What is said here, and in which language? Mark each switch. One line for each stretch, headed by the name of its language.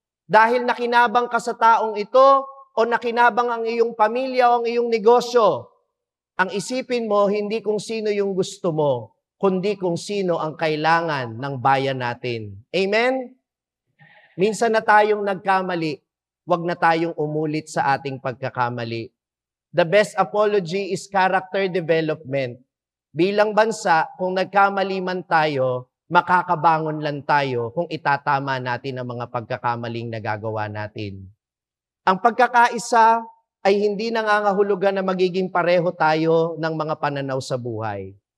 Filipino: Dahil nakinabang ka sa taong ito o nakinabang ang iyong pamilya o ang iyong negosyo. Ang isipin mo, hindi kung sino yung gusto mo, kundi kung sino ang kailangan ng bayan natin. Amen? Minsan na tayong nagkamali, wag na tayong umulit sa ating pagkakamali.
English: The best apology is character development.
Filipino: Bilang bansa, kung nagkamali man tayo, makakabangon lang tayo kung itatama natin ang mga pagkakamaling nagagawa natin. Ang pagkakaisa ay hindi nangangahulugan na magiging pareho tayo ng mga pananaw sa buhay.